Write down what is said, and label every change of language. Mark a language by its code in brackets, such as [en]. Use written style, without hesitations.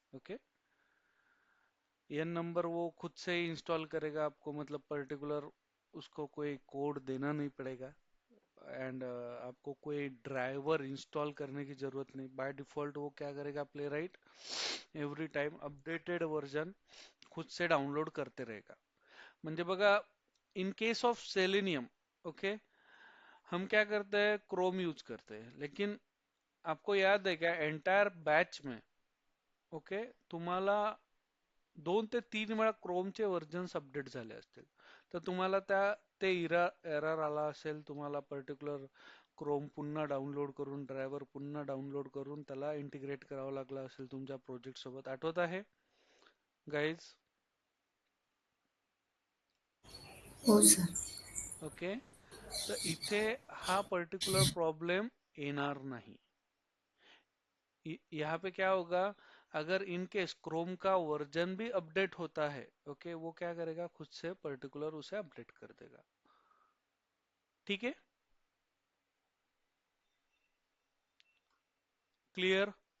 [hi] Okay, N number वो खुद से ही इंस्टॉल करेगा आपको, मतलब पर्टिकुलर उसको कोई कोड देना नहीं पड़ेगा. एंड आपको कोई ड्राइवर इंस्टॉल करने की जरूरत नहीं. बाय डिफॉल्ट वो क्या करेगा, playwright every time updated version खुद से डाउनलोड करते रहेगा. [mr] म्हणजे बघा, [hi] in case of selenium, okay, हम क्या करते हैं, क्रोम यूज करते हैं, लेकिन आपको याद है क्या, एंटायर बॅच में [mr] ओके, तुम्हाला 2 ते 3 वेळा क्रोमचे व्हर्जन्स अपडेट झाले असतील, तर तुम्हाला ते एरर आला असेल, तुम्हाला पर्टिक्युलर क्रोम पुन्हा डाउनलोड करून, ड्रायव्हर पुन्हा डाउनलोड करून त्याला इंटिग्रेट करावं लागलं असेल तुमच्या प्रोजेक्ट सोबत. आठवत आहे गाईज? हो सर. ओके, तर इथे हा पर्टिक्युलर प्रॉब्लेम येणार नाही. [hi] यहाँ पे क्या होगा, अगर इन केस क्रोम का वर्जन भी अपडेट होता है, ओके, वो क्या करेगा, खुद से पर्टिकुलर उसे अपडेट कर देगा. ठीक है, क्लियर?